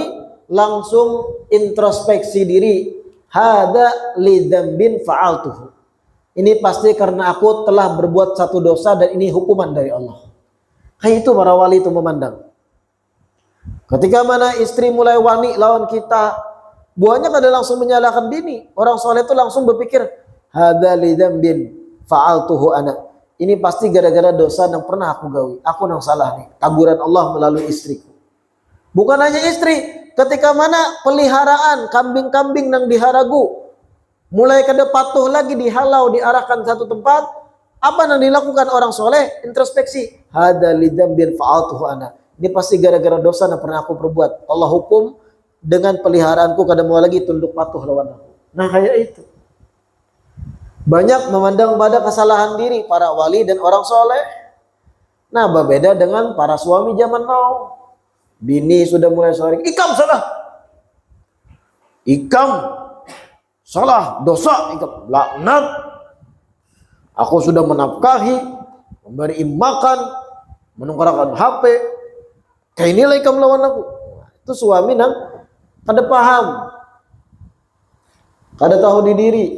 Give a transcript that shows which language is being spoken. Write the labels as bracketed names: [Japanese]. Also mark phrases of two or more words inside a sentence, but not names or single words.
[Indonesian] Langsung introspeksi diri. [Arabic] Hada li dzambin fa'altuhu. [Indonesian] Ini pasti karena aku telah berbuat satu dosa dan ini hukuman dari Allah. Kayak itu para wali itu memandang. Ketika mana istri mulai wani lawan kita, buahnya kada langsung menyalahkan bini. Orang soleh itu langsung berpikir, [Arabic] hada li dzambin fa'altuhu ana. [Indonesian] Ini pasti gara-gara dosa yang pernah aku gawi. Aku yang salah nih. Taguran Allah melalui istriku. Bukan hanya istri, ketika mana peliharaan kambing-kambing yang diharagu, mulai kada patuh lagi dihalau, diarahkan satu tempat, apa yang dilakukan orang soleh? Introspeksi. [Arabic] Hada li dzambin fa'altuhu ana. [Indonesian] Ini pasti gara-gara dosa yang pernah aku perbuat. Allah hukum dengan peliharaanku kada mau lagi tunduk patuh lawan aku. Nah kayak itu. Banyak memandang pada kesalahan diri para wali dan orang soleh. Nah berbeda dengan para suami zaman now. [Banjar] Bini sudah mulai sering, ikam salah. Ikam salah, dosa, ikam laknat. [Indonesian] Aku sudah menafkahi, memberi makan, menungkarkan HP. [Banjar] Kayak inilah ikam lawan aku. Itu suami nang kada paham, kada tahu diri.